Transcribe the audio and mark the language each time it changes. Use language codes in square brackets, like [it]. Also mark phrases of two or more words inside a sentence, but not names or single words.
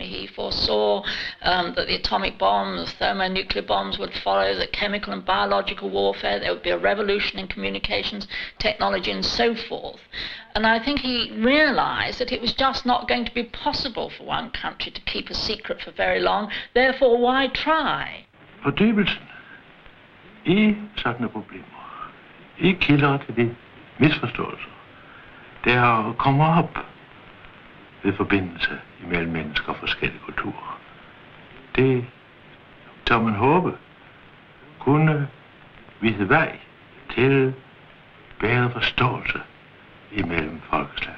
[en] He foresaw that the atomic bomb, the thermonuclear bombs would follow, the chemical and biological warfare, there would be a revolution in communications technology and so forth. And I think he realized that it was just not going to be possible for one country to keep a secret for very long. Therefore, why try? [da] Fordybelsen i sådanne problemer, i kilder til de misforståelser, der kommer op ved forbindelse imellem mennesker og forskellige kulturer. Det, tør man håbe, kunne vise vej til bedre forståelse imellem folkeslagene.